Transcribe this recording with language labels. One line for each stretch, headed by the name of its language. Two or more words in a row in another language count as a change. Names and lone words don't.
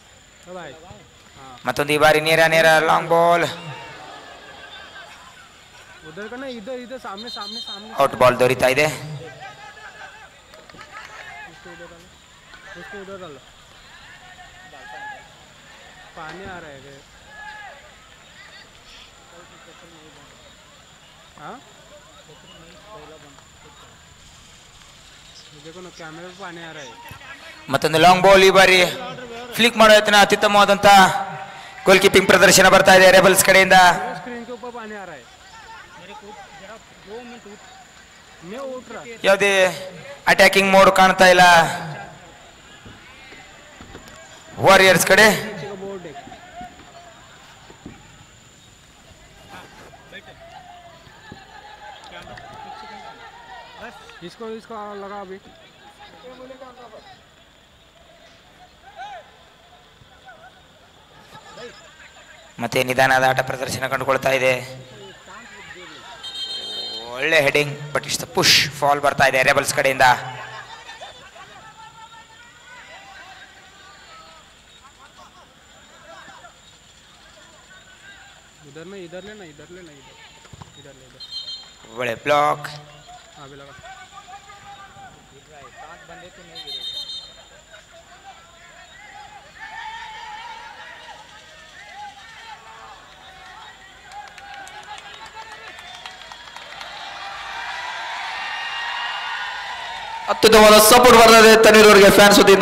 Kannada: ಮತ್ತೊಂದು ಈ ಬಾರಿ ನೇರ
English: long ball.
Hindi: उधर का ना, इधर इधर सामने सामने सामने।
English: out ball
Kannada: ದೊರೀತಾ ಇದೆ.
Hindi: उसको उधर डालो। पानी आ रहा है। हाँ देखो ना, कैमरे पे पानी आ रहा है.
Kannada: ಮತ್ತೊಂದು
English: long ball
Kannada: ಈ ಬಾರಿ ಫ್ಲಿಕ್ ಮಾಡೋ ಯತ್ನ ಅತ್ಯುತ್ತಮವಾದಂತ
English: goal keeping
Kannada: ಪ್ರದರ್ಶನ ಬರ್ತಾ ಇದೆ ರೆಬಲ್ಸ್ ಕಡೆಯಿಂದ.
Hindi: स्क्रीन के ऊपर पानी आ रहा है. मेरे को जरा 2 मिनट मैं उठ रहा.
Kannada: ಯಾವುದೇ
English: attacking mode
Kannada: ಕಾಣ್ತಾ ಇಲ್ಲ ವಾರಿಯರ್ಸ್ ಕಡೆ.
Hindi: इसको इसको लगा अभी.
Kannada: ಮತ್ತೆ ನಿಧಾನದ ಆಟ ಪ್ರದರ್ಶನ ಕಂಡುಕೊಳ್ತಾ ಇದೆ. ಒಳ್ಳೆ ಹೆಡಿಂಗ್
English: but it's push fall
Kannada: ಬರ್ತಾ ಇದೆ ರೆಬಲ್ಸ್ ಕಡೆಯಿಂದ.
Hindi: इधर नहीं, इधर लेना, इधर लेना, इधर इधर ले इधर.
Kannada: ಒಳ್ಳೆ ಬ್ಲಾಕ್.
Hindi: अभी लगा. गिर रहा है, 5 बंदे तो नहीं गिरे.
Kannada: ಅತ್ಯುತ್ತಮವಾದ ಸಪೋರ್ಟ್ ಬರ್ತಾ ಇದೆ ತನ್ವೀರ್ ಅವರಿಗೆ ಫ್ಯಾನ್ಸ್ ವತಿಯಿಂದ.